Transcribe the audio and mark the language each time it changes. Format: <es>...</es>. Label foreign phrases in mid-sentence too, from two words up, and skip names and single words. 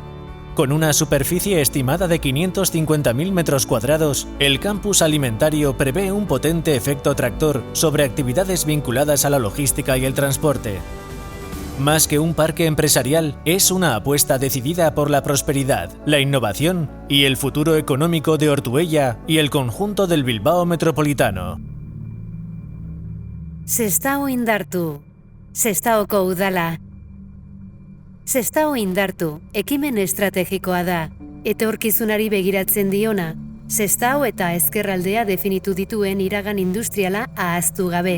<es>Con una superficie estimada de 550.000 metros cuadrados, el campus alimentario prevé un potente efecto tractor sobre actividades vinculadas a la logística y el transporte. Más que un parque empresarial, es una apuesta decidida por la prosperidad, la innovación y el futuro económico de Ortuella y el conjunto del Bilbao metropolitano.</es> <eu>Sestao indartu, Sestaoko udala. Sestao indartu, ekimen estrategikoa da, etorkizunari begiratzen diona, Sestao eta ezkerraldea definitu dituen iragan industriala ahaztu gabe.</eu>